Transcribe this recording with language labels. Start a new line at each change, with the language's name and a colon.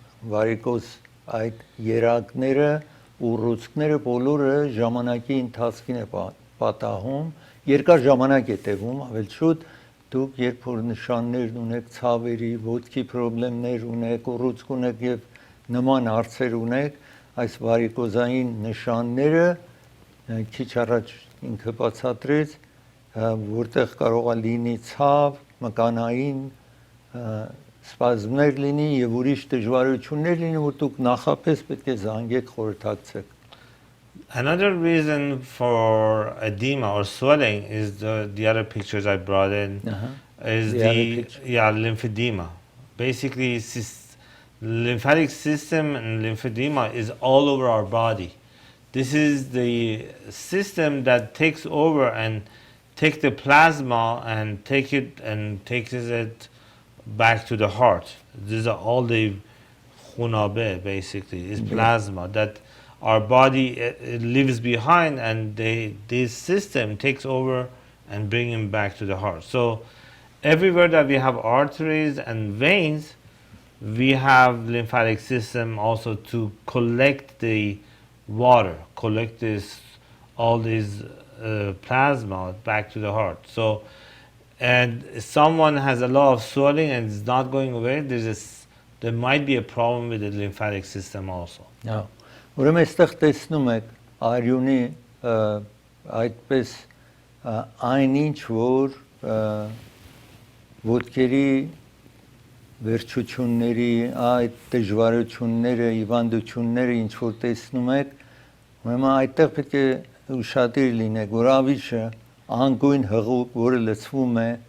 Armenian: վարիկոզ այդ երակները, ուռուցքները բոլորը ժամանակի ընթացքին է պատահում, երկար ժամանակ է տևում, ավել շուտ դուք երբ որ նշաններ ունեք, ցավերի, ոտքի խնդիրներ ունեք, ուռուցք ունեք եւ նման հարցեր ունեք, այս վարիկոզային նշանները քիչ առաջ ինքը բացատրեց, որտեղ կարող է լինի ցավ, մկանային սպազմներ լինի եւ ուրիշ դժվարություններ լինի, որ դուք նախապես պետք է զանգեք խորհրդակցեք։
English: Another reason for edema or swelling is the other pictures I brought in, is the lymphedema. Basically, lymphatic system and lymphedema is all over our body. This is the system that takes over and takes the plasma and takes it back to the heart. These are all the khunabe, basically, is plasma that our body it leaves behind, and this system takes over and bring him back to the heart. So everywhere that we have arteries and veins, we have lymphatic system also to collect the water, collect all these plasma back to the heart. So, and if someone has a lot of swelling and it's not going away, there might be a problem with the lymphatic system also. Yeah.
Armenian: Ուրեմն այստեղ տեսնում եք արյունի այդպես այն ինչ որ ոտքերի վերջությունների այդ դժվարությունները, հիվանդությունները ինչ որ տեսնում եք, ուրեմն այդտեղ պետք է ուշադիր լինեք, որ ավիշը անգույն հղուկ, որը լցվում է